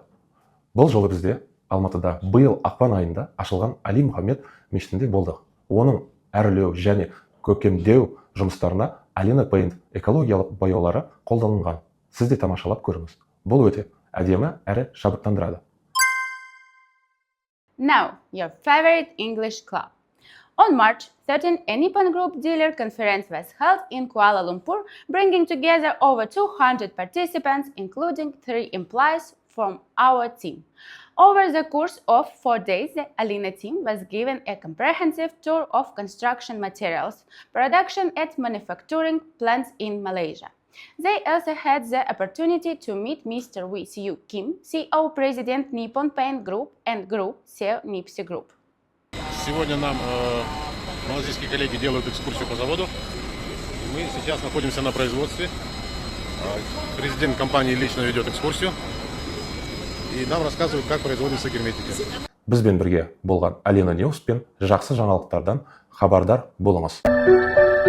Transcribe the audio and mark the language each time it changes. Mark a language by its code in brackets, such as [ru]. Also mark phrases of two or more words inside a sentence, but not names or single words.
[kk] Бұл жолы бізде Алматыда биыл ақпан айында ашылған Али Мұхаммед мешітінде болдық. Оның әрлеу және көркемдеу жұмыстарына Alina Paint экологиялық бояулары қолданылған. Сіз де тамашалап көріңіз. Бұл өте әдемі әрі шабыттандырады. [en] Now, your favorite English club. On March 13, a Nippon Group dealer conference was held in Kuala Lumpur, bringing together over 200 participants, including 3 employees from our team. Over the course of 4 days, the Alina team was given a comprehensive tour of construction materials, production and manufacturing plants in Malaysia. They also had the opportunity to meet Mr. Wee Siu Kim, CEO President Nippon Paint Group and Group CEO Nipsey Group. [ru] Сегодня нам малазийские коллеги делают экскурсию по заводу. Мы сейчас находимся на производстве. Президент компании лично ведет экскурсию. И нам рассказывают, как производится герметика. [kk] Бізбен бірге болған Alina News пен жақсы жаңалықтардан хабардар болыңыз.